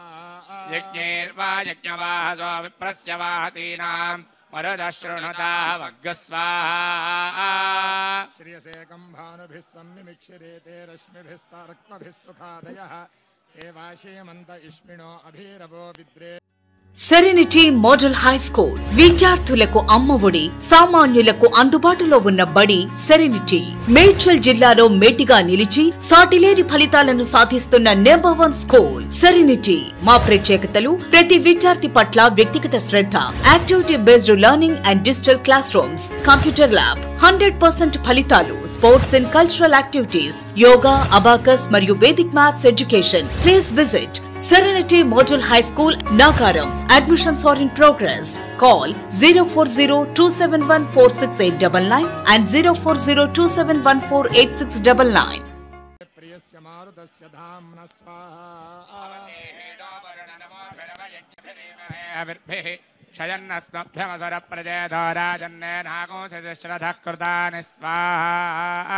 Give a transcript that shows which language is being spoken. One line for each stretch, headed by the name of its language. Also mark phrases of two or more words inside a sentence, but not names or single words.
Sanskrit: यज्ञैर्वा यज्ञवाहसो विप्रस्य वाहतीनाम् मरुतः शृणुताः वग्गस्वाहा श्रियसेकं भानुभिः सम्मिमिक्षिरेते रश्मिभिस्तारक्मभिः सुखादयः ते वाशीमन्त इष्मिणो अभिरवो विद्रे
Telugu: సెరెనిటీ మోడల్ హై స్కూల్ విద్యార్థులకు అమ్మఒడి సామాన్యులకు అందుబాటులో ఉన్న బడి సెరెనిటీ మేడ్చల్ జిల్లాలో మేటిగా నిలిచి సాటిలేని ఫలితాలను సాధిస్తున్న నంబర్ 1 స్కూల్ సెరెనిటీ మా ప్రత్యేకతలు ప్రతి విద్యార్థి పట్ల వ్యక్తిగత శ్రద్ధ
English: activity based learning and digital class rooms computer lab
Telugu: 100% ఫలితాలు
English: sports and cultural activities
Telugu: యోగా అబాకస్ మరియు
English: vedic maths education please visit
Telugu: Serenity Model High School, Nagaram.
English: Admissions are in progress. Call 040-271-46899 and 040-271-48699.
Sanskrit: प्रियस्य मारुतस्य धाम्ना स्वाहा क्षयन्नस्मभ्यमसुरप्रजयधोराजन्नेनागोंसश्रधः कृतानि स्वाहा